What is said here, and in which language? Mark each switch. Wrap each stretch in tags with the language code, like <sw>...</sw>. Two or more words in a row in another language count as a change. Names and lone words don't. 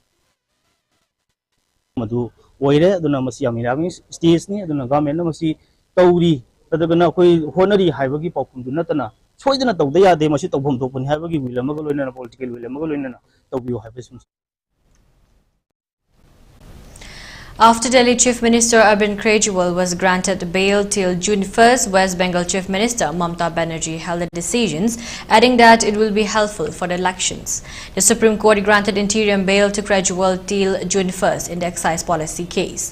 <mni>madu oire aduna masi amira stage ni aduna government na masi tawri adagana koi honari haibagi pakum dunatana soidana tawda yade masi tawbom topani haibagi wilamaga loina political wilamaga loina tawbiu haibasum.</mni> <en>After Delhi Chief Minister Arvind Kejriwal was granted bail till June 1st, West Bengal Chief Minister Mamta Banerjee held the decisions, adding that it will be helpful for the elections. The Supreme Court granted interim bail to Kejriwal till June 1st in the excise policy case.</en>